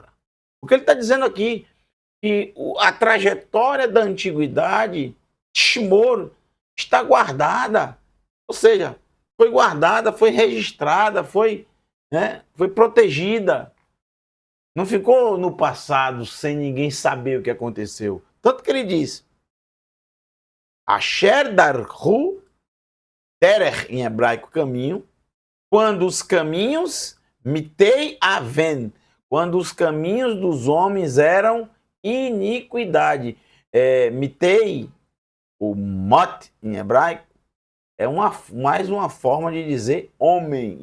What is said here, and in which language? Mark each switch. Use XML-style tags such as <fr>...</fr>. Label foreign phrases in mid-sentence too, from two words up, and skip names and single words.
<pt>O que ele está dizendo aqui? Que a trajetória da antiguidade, Shmor, está guardada. Ou seja, foi guardada, foi registrada, foi protegida. Não ficou no passado sem ninguém saber o que aconteceu. Tanto que ele diz,</pt> <he>אשר דרכו,</he> <pt>derech em hebraico, caminho, quando os caminhos,</pt> <he>מתי און,</he> <pt>quando os caminhos dos homens eram iniquidade. Mitei, o mot em hebraico, é mais uma forma de dizer homem.</pt>